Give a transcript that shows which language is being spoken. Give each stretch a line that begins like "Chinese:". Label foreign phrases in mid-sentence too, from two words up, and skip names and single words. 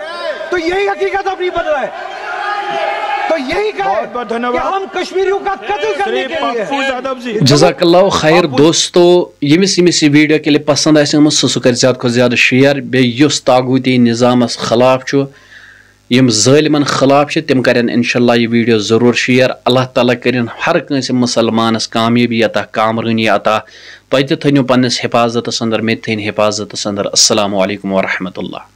Hindi: तो यही हकीकत अब नहीं बदल रहा है। तो यही कहे कि हम कश्मीरियों का कत्ल करने के लिए।
Arabic: جزاك الله خير.
Kashmiri: दोस्तों, यमिस वीडियो के लिए पसंद आए सह कर ज़्यादा को ज़्यादा शेयर। बेस तागूती निज़ामस खिलाफ यम ज़ालिमन खिलाफ तम करें इंशाअल्लाह ये वीडियो ज़रूर शेयर। अल्लाह ताला करें हर कंस मुसलमानस कामयाबी अता, कामरानी अता। तुम थो पन्निस हिफाजत अंदर, मे थन हिफाजत अंदर।
Arabic: السلام عليكم ورحمة الله.